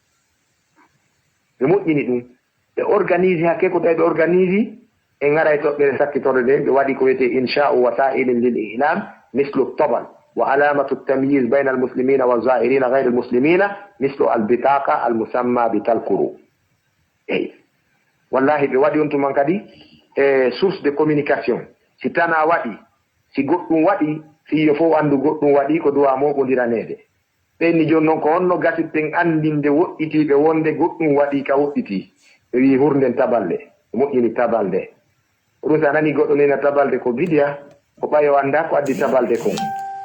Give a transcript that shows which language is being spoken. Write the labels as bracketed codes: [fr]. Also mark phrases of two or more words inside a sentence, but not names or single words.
[ff] ɓe moƴƴini ɗum ɓe organise hakke ko tawi ɓe organise e ngara e toɓɓere sakkitorde nde ɓe waɗi ko wiyete [ar] إنشاء وسائل للإعلام مثل طبل وعلامة تمييز بين المسلمين وزائرين gayre المسلمين مثل البطاقة المسماة ب تلكرو إي [ff] wallahi ɓe waɗi on tuman kadi e [fr] source de communication [ff] si tana waɗi si goɗɗum waɗi fiyo fof andu goɗɗum waɗi ko duwa moɓodiranede ɓenni joni noon ko honno gasitten andinde woɗɗitiɓe wonde goɗɗum waɗi ka woɗɗiti ɓe wi hurnden tabalde ɓe moƴƴini tabalde ɗum sa nani goɗɗo nena tabalde ko bidiya ko ɓayo anda ko addi tabalde kon